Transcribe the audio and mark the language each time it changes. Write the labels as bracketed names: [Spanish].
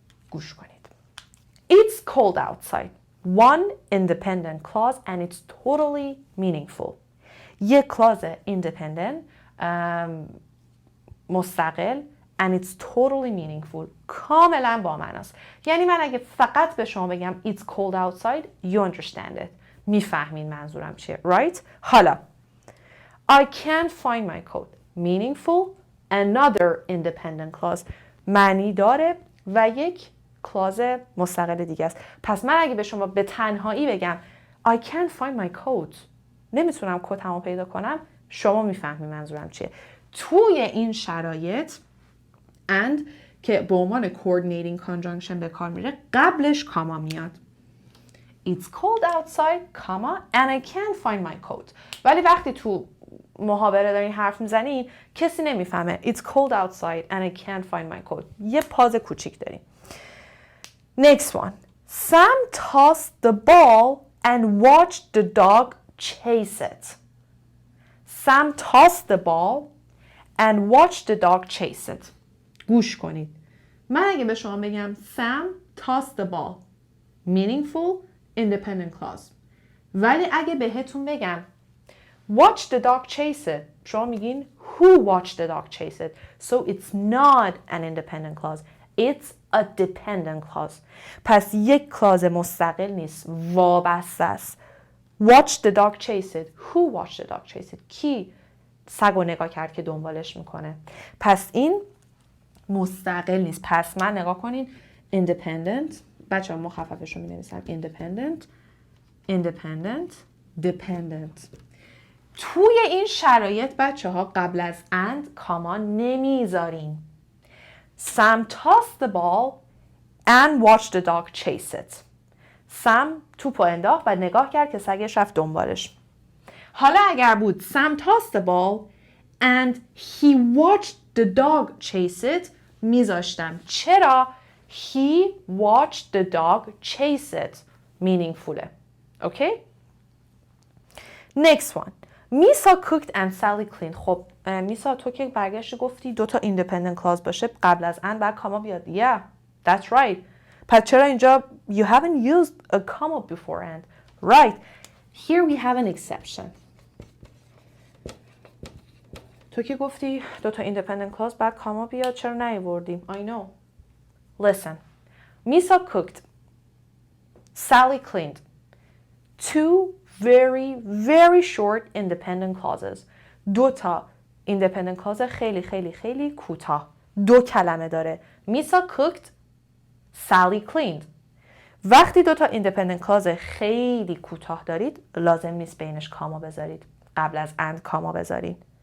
[Persian] گوش کنید. [English] It's cold outside. One independent clause and it's totally meaningful. یه clause independent مستقل and it's totally meaningful. [Persian] کاملا با معناست. یعنی من اگه فقط به شما بگم [English] it's cold outside, you understand it. [Persian] میفهمین منظورم چیه. Right? [English] حالا I can't find my coat. Meaningful. Another independent clause. [Persian] معنی داره و یک کلاز مستقل دیگه است. پس من اگه به شما به تنهایی بگم [English] I can't find my coat, [Persian] نمیتونم کتمو پیدا کنم، شما میفهمی منظورم چیه. توی این شرایط and که به عنوان coordinating conjunction به کار میره قبلش کاما میاد. [English] It's cold outside, comma, and I can't find my coat. [Persian] ولی وقتی تو محاوره دارین حرف میزنین کسی نمیفهمه. [English] It's cold outside and I can't find my coat. [Persian] یه پاز کوچیک داریم. [English] Next one. Sam tossed the ball and watched the dog chase it. Sam tossed the ball and watched the dog chase it. [Persian] گوش کنید. من اگه به شما بگم [English] Sam tossed the ball. Meaningful, independent clause. [Persian] ولی اگه بهتون بگم [English] watch the dog chase it. [Persian] شما میگین [English] who watched the dog chase it. So it's not an independent clause. It's a dependent clause. [Persian] پس یک کلاز مستقل نیست. وابسته است. [English] Watch the dog chase it. Who watched the dog chase it? [Persian] کی سگو نگاه کرد که دنبالش میکنه. پس این مستقل نیست. پس من نگاه کنین independent. بچه ها مخففش رو می نویسم. [English] Independent, independent, dependent. [Persian] توی این شرایط بچه ها قبل از and کاما نمیذارین. [English] Sam tossed the ball and watched the dog chase it. [Persian] Sam توپو انداخت و نگاه کرد که سگش رفت دنبالش. حالا اگر بود [English] Sam tossed the ball and he watched the dog chase it میذاشتم. چرا؟ He watched the dog chase it. meaningful. Okay? Next one. Misa cooked and Sally cleaned. [Persian] خب میسا تو که برگشتی گفتی دو تا independent clause باشه قبل از and بعد کاما بیاد. [English] Yeah, that's right. [Persian] پس چرا اینجا [English] you haven't used a comma before and. Right. Here we have an exception. [Persian] تو که گفتی دو تا independent clause بعد کاما بیاد چرا نیاوردیم؟ [English] I know. Listen. Misa cooked. Sally cleaned. Two very, very short independent clauses. [Persian] دو تا independent clause خیلی خیلی خیلی کوتاه. دو کلمه داره. [English] Misa cooked. Sally cleaned. [Persian] وقتی دو تا independent clause خیلی کوتاه دارید لازم نیست بینش کاما بذارید. قبل از and کاما بذارید.